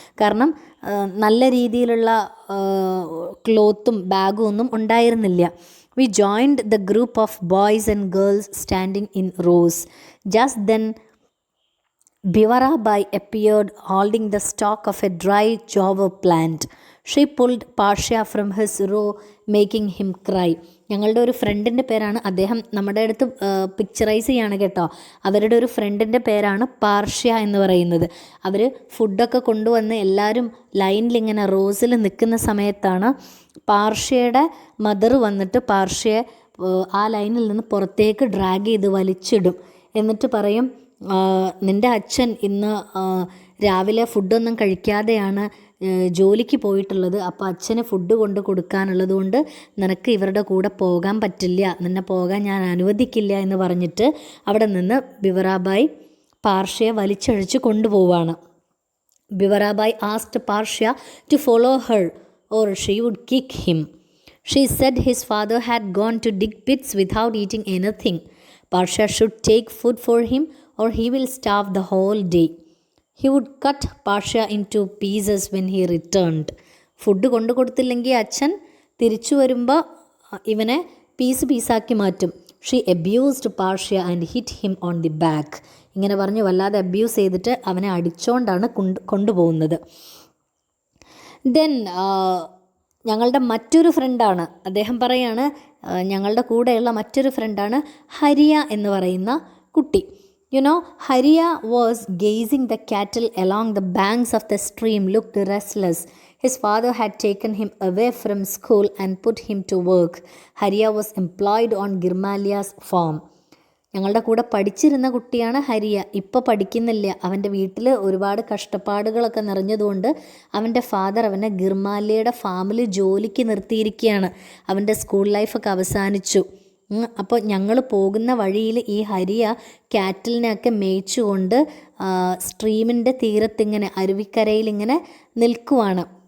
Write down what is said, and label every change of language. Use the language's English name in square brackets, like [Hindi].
[Malayalam] കാരണം നല്ല രീതിയിലുള്ള ക്ലോത്തും ബാഗും ഒന്നും ഉണ്ടായിരുന്നില്ല. [English] We joined the group of boys and girls standing in rows. Just then, Bivarabai appeared holding the stalk of a dry jowar plant. She pulled Parsha from his row, making him cry. [Malayalam] ഞങ്ങളുടെ ഒരു ഫ്രണ്ടിൻ്റെ പേരാണ്, അദ്ദേഹം നമ്മുടെ അടുത്ത് picturise ചെയ്യാണ് കേട്ടോ. അവരുടെ ഒരു ഫ്രണ്ടിൻ്റെ പേരാണ് പാർഷ്യ എന്ന് പറയുന്നത്. അവർ ഫുഡൊക്കെ കൊണ്ടുവന്ന് എല്ലാവരും ലൈനിലിങ്ങനെ റോസിൽ നിൽക്കുന്ന സമയത്താണ് പാർഷ്യയുടെ മദർ വന്നിട്ട് പാർഷ്യയെ ആ ലൈനിൽ നിന്ന് പുറത്തേക്ക് ഡ്രാഗ് ചെയ്ത് വലിച്ചിടും. എന്നിട്ട് പറയും, നിൻ്റെ അച്ഛൻ ഇന്ന് രാവിലെ ഫുഡൊന്നും കഴിക്കാതെയാണ് ജോലിക്ക് പോയിട്ടുള്ളത്. അപ്പോൾ അച്ഛന് ഫുഡ് കൊണ്ട് കൊടുക്കാനുള്ളത് കൊണ്ട് നിനക്ക് ഇവരുടെ കൂടെ പോകാൻ പറ്റില്ല, നിന്നെ പോകാൻ ഞാൻ അനുവദിക്കില്ല എന്ന് പറഞ്ഞിട്ട് അവിടെ നിന്ന് ബിവറാബായി പാർഷ്യയെ വലിച്ചഴിച്ച് കൊണ്ടുപോവാണ്. [English] ബിവറാബായി asked Parsha to follow her or she would kick him. She said his father had gone to dig pits without eating anything. Parsha should take food for him or he will starve the whole day. He would cut Parsha into pieces when he returned. [Malayalam] Food കൊണ്ടു കൊടുത്തില്ലെങ്കിൽ അച്ഛൻ തിരിച്ചു വരുമ്പോൾ ഇവനെ പീസാക്കി മാറ്റും. [English] She abused Parsha and hit him on the back. [Malayalam] ഇങ്ങനെ പറഞ്ഞ് വല്ലാതെ അബ്യൂസ് ചെയ്തിട്ട് അവനെ അടിച്ചുകൊണ്ടാണ് കൊണ്ടുപോകുന്നത്. ദെൻ ഞങ്ങളുടെ മറ്റൊരു ഫ്രണ്ടാണ്, അദ്ദേഹം പറയാണ്, ഞങ്ങളുടെ കൂടെയുള്ള മറ്റൊരു ഫ്രണ്ടാണ് ഹരിയ എന്ന് പറയുന്ന കുട്ടി. [English] Hariya was gazing the cattle along the banks of the stream, looked restless. His father had taken him away from school and put him to work. Hariya was employed on Girmalia's farm. [Malayalam] ഞങ്ങളുടെ കൂടെ പഠിച്ചിരുന്ന കുട്ടിയാണ് ഹരിയ. ഇപ്പോൾ പഠിക്കുന്നില്ല. അവൻ്റെ വീട്ടിൽ ഒരുപാട് കഷ്ടപ്പാടുകളൊക്കെ നിറഞ്ഞതുകൊണ്ട് അവൻ്റെ ഫാദർ അവനെ ഗിർമാലിയയുടെ ഫാമിൽ ജോലിക്ക് നിർത്തിയിരിക്കുകയാണ്. അവൻ്റെ സ്കൂൾ ലൈഫൊക്കെ അവസാനിച്ചു. അപ്പോൾ ഞങ്ങൾ പോകുന്ന വഴിയിൽ ഈ ഹരിയ കാറ്റിലിനെയൊക്കെ മേയിച്ചുകൊണ്ട് സ്ട്രീമിൻ്റെ തീരത്തിങ്ങനെ, അരുവിക്കരയിലിങ്ങനെ നിൽക്കുവാണ്.